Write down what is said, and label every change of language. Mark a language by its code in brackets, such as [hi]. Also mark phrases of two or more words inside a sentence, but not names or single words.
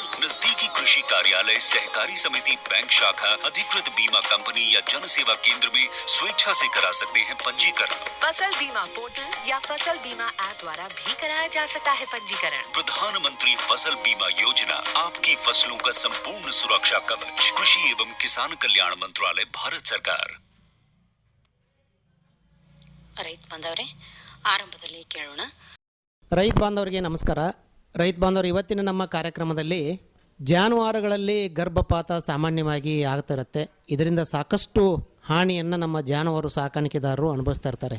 [hi] नजदीकी कृषि कार्यालय, सहकारी समिति, बैंक शाखा, अधिकृत बीमा कंपनी या जन सेवा केंद्र में स्वेच्छा से करा सकते हैं पंजीकरण. फसल बीमा पोर्टल या फसल बीमा ऐप द्वारा भी कराया जा सकता है पंजीकरण. प्रधानमंत्री फसल बीमा योजना, आपकी फसलों का संपूर्ण सुरक्षा कवच. कृषि एवं किसान कल्याण मंत्रालय, भारत सरकार. [kn] ರೈತ ಬಾಂಧವರೇ, ಆರಂಭದಲ್ಲಿ ಕೇಳೋಣ. ರೈತ ಬಾಂಧವರಿಗೆ ನಮಸ್ಕಾರ. ರೈತ ಬಾಂಧವರು, ಇವತ್ತಿನ ನಮ್ಮ ಕಾರ್ಯಕ್ರಮದಲ್ಲಿ ಜಾನುವಾರುಗಳಲ್ಲಿ ಗರ್ಭಪಾತ ಸಾಮಾನ್ಯವಾಗಿ ಆಗ್ತಿರುತ್ತೆ. ಇದರಿಂದ ಸಾಕಷ್ಟು ಹಾನಿಯನ್ನು ನಮ್ಮ ಜಾನುವಾರು ಸಾಕಾಣಿಕೆದಾರರು ಅನುಭವಿಸ್ತಾ ಇರ್ತಾರೆ.